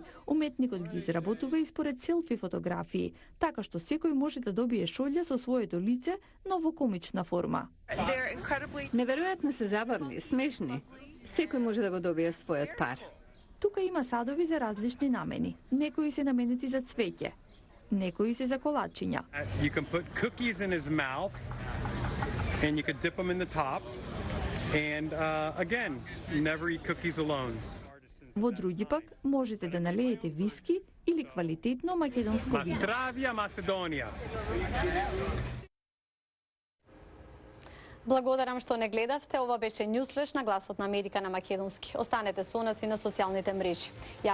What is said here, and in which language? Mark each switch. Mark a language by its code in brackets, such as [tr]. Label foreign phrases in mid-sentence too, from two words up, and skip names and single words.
[mk] Уметникот ги изработува и според селфи фотографии, така што секој може да добие шолја со своето лице, но во комична форма. Неверојатно се забавни, смешни. Секој може да го добие својот пар. Тука има садови за различни намени. Некои се наменети за цвеќе, некои се за колачиња. [en] You can put cookies in his mouth and you could dip them in the top. And again, never eat cookies alone. [mk] Во други пак можете да налеете виски или квалитетно македонско вино. Здравија Македонија. Благодарам што не гледавте. Ова беше Ньюсфлеш на Гласот на Америка на македонски. Останете со нас и на социјалните мрежи.